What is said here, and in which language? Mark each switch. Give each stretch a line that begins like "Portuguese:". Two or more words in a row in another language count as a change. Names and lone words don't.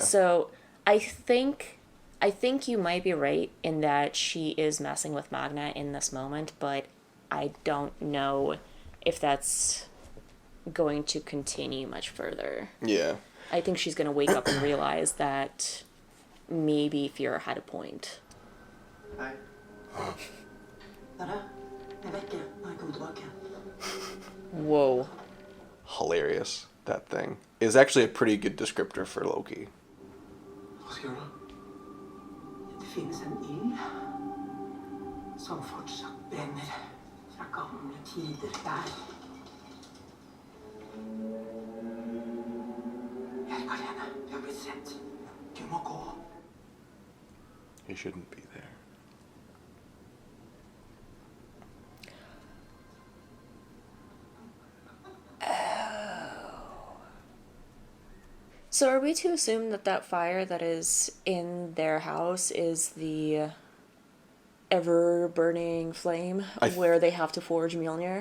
English: So I think you might be right in that she is messing with Magna in this moment, but I don't know if that's going to continue much further. Yeah. I think she's going to wake up and realize that maybe Fjord had a point.
Norwegian: Hei. Dere, jeg vekker når jeg kommer tilbake.
English: Whoa. Hilarious, that thing. Is actually a pretty good descriptor for Loki.
Norwegian: Hva skal jeg gjøre da? Det finnes en ild som fortsatt brenner fra gamle tider der. Jeg er ikke alene. Jeg har blitt sett. Du må gå.
English: He shouldn't be there. So are we to assume that fire that is in their house is the ever-burning flame where they have to forge Mjolnir?